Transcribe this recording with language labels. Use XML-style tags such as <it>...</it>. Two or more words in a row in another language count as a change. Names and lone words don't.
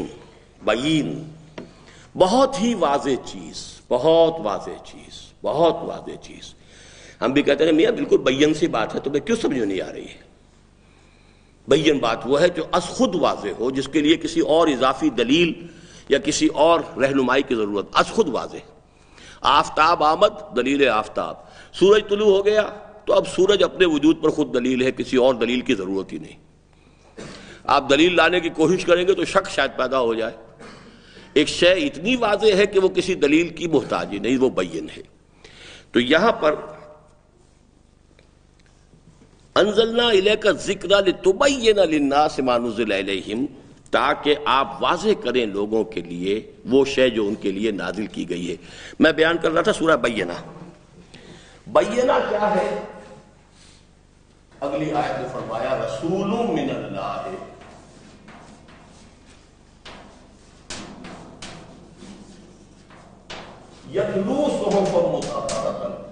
<ur>بین بہت ہی واضح چیز، بہت واضح چیز، بہت واضح چیز. ہم بھی کہتے ہیں میاں بالکل بین سی بات ہے، تمہیں کیوں سمجھ میں نہیں آ رہی ہے؟ بین بات وہ ہے جو از خود واضح ہو، جس کے لیے کسی اور اضافی دلیل یا کسی اور رہنمائی کی ضرورت. از خود واضح.</ur> <fa>آفتاب آمد، دلیل آفتاب.</fa> <ur>سورج طلوع ہو گیا تو اب سورج اپنے وجود پر خود دلیل ہے، کسی اور دلیل کی ضرورت ہی نہیں. آپ دلیل لانے کی کوشش کریں گے تو شک شاید پیدا ہو جائے. ایک شے اتنی واضح ہے کہ وہ کسی دلیل کی محتاج ہی نہیں، وہ بین ہے. تو یہاں پر</ur> <ar>انزلنا الیک الذکر لتبین للناس ما نزل الیہم،</ar> <ur>تاکہ آپ واضح کریں لوگوں کے لیے وہ شے جو ان کے لیے نازل کی گئی ہے. میں بیان کر رہا تھا سورہ بینہ. بینہ کیا ہے؟ اگلی آیت میں فرمایا</ur> <ar>رسول من اللہ، یتلو صحفا مطہرۃ.</ar>